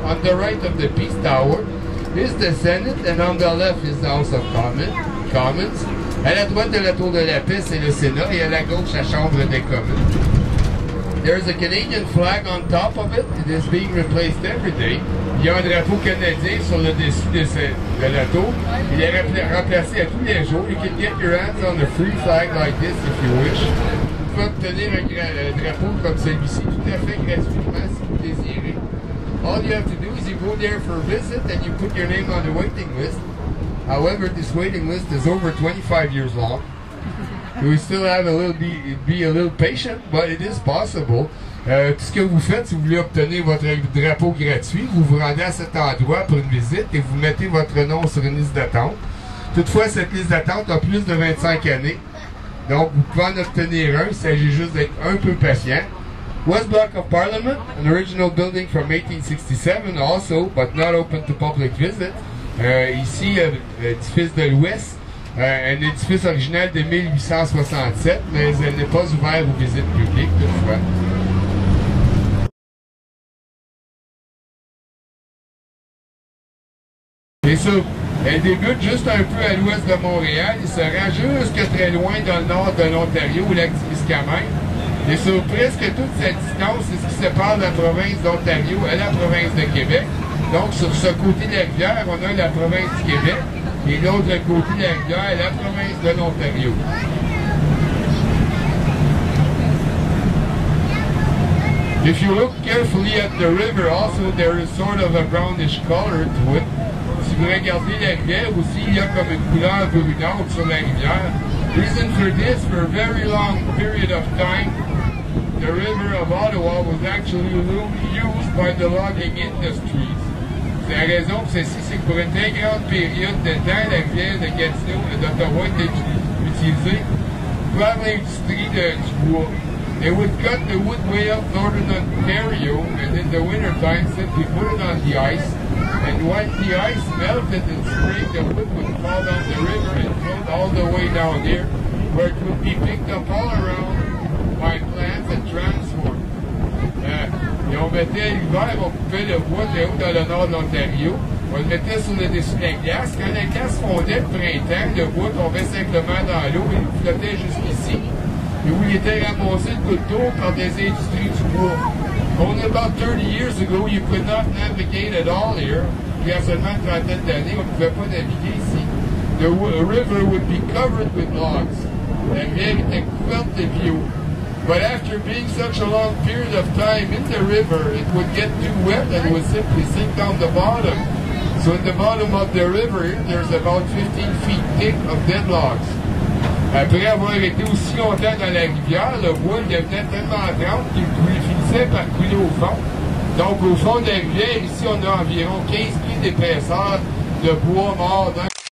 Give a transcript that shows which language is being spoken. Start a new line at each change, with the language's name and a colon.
English: On the right of the Peace Tower is the Senate, and on the left is the House of Commons.
French: À la droite de la Tour de la Paix, c'est le Sénat, et à la gauche, la Chambre des communes.
English: There's a Canadian flag on top of it. It is being replaced every day.
French: Il y a un drapeau canadien sur le dessus de la tour. Il est remplacé à tous les jours.
English: You can get your hands on a free flag like this if you wish.
French: Vous pouvez obtenir un drapeau comme celui-ci tout à fait gratuitement si vous désirez.
English: All you have to do is you go there for a visit and you put your name on the waiting list. However, this waiting list is over 25 years long. We still have be a little patient, but it is possible.
French: Tout ce que vous faites, si vous voulez obtenir votre drapeau gratuit, vous vous rendez à cet endroit pour une visite et vous mettez votre nom sur une liste d'attente. Toutefois, cette liste d'attente a plus de 25 années. Donc, vous pouvez en obtenir un. Il s'agit juste d'être un peu patient.
English: West Block of Parliament, an original building from 1867 also, but not open to public visit.
French: Ici, l'édifice de l'Ouest. Un édifice original de 1867, mais elle n'est pas ouverte aux visites publiques, toutefois. Et ça, elle débute juste un peu à l'ouest de Montréal, il se rend jusque très loin dans le nord de l'Ontario, au lac Témiscamingue. Et sur presque toute cette distance, c'est ce qui sépare la province d'Ontario et la province de Québec. Donc, sur ce côté de la rivière, on a la province du Québec. Et l'autre côté de la rivière, la province de l'Ontario.
English: If you look carefully at the river, also there is sort of a brownish color to it.
French: Si vous regardez la rivière aussi, il y a comme une couleur brunâtre sur la rivière.
English: Reason for this, for a very long period of time, the river of Ottawa was actually used by the logging industries.
French: La raison pour ceci, c'est que pour une très grande période de temps, la rivière de Gatineau et d'Ottawa était utilisée par l'industrie du bois.
English: They would cut the wood way up northern Ontario, and in the wintertime simply put it on the ice. And once the ice melted in spring, the wood would fall down the river and float all the way down here, where it would be picked up all around by plants and transformed.
French: Et on mettait l'hiver, on coupait le bois très haut dans le nord de l'Ontario. On le mettait sur le dessus de la glace. Quand la glace fondait le printemps, le bois tombait simplement dans l'eau et il flottait jusqu'ici. Et où il était ramassé de gouttes d'eau par des industries du bois.
English: Only about 30 years ago, you could not navigate at all here.
French: Il y a seulement une trentaine d'années, on ne pouvait pas naviguer ici.
English: The river would be covered with logs.
French: La rivière était couverte de bio.
English: But after being such a long period of time in the river, it would get too wet and it would simply sink down the bottom. So in the bottom of the river, there's about 15 feet thick of dead logs.
French: Après avoir été aussi longtemps dans la rivière, le bois devenait tellement trempe qu'il finissait par couler au fond. Donc au fond de la rivière, ici, on a environ 15 pieds d'épaisseur de bois mort dans la rivière.